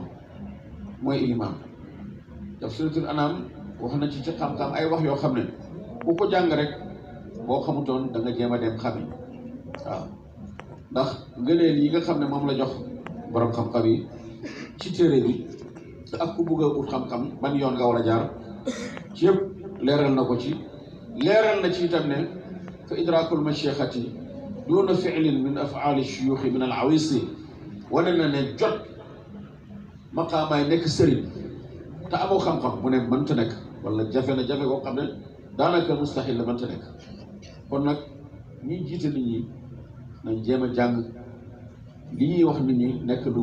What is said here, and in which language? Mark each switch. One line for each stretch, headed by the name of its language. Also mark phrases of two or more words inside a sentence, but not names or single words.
Wolof: mooy ilimaan tafsiratul anam wax na ci xam-xam ay wax yoo xam ne ku ko jàng rek boo xamutoon da nga jéem a dem xami waaw ndax ngëneel yi nga xam ne moom la jox borom xam-xam yi ci téere bi ak ku bugg a ut xam-xam ban yoon nga war a jaar ci yëpp leeral na ko ci leeral na ci itam ne
Arabic: فإدراك المشيخة دون فعل من أفعال الشيوخ من العويص
Wolof: wane na ne jot maqaamaay nekk sëriñ te amoo xam-xam mu ne mënta nekk wala jafe na jafe koo xam ne daanaka mustahil la mënta nekk kon nag ñi jiite nit ñi nañ jéem a jàng li ñuy wax nit ñi nekk lu